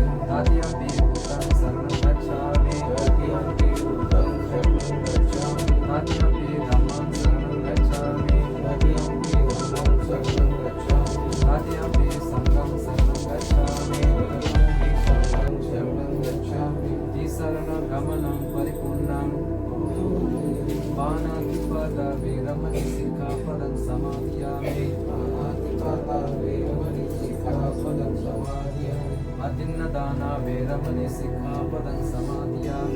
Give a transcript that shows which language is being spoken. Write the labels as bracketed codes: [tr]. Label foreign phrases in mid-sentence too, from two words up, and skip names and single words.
[pi] तृतीयंपि बुद्धं शरणं गच्छामि तृतीयंपि बुद्धं शरणं गच्छामि तृतीयंपि धम्मं शरणं गच्छामि तृतीयंपि धम्मं शरणं गच्छामि तृतीयंपि संघं शरणं गच्छामि तृतीयंपि संघं शरणं गच्छामि तिसरणं गमनं परिपूर्णं पाणातिपाता वीरमणि सिक्खापदं समादयामि पाणातिपाता वीरमणि सिक्खापदं समादयामि अतिन्नदाना वीरमणि सिक्खापदं समादयामि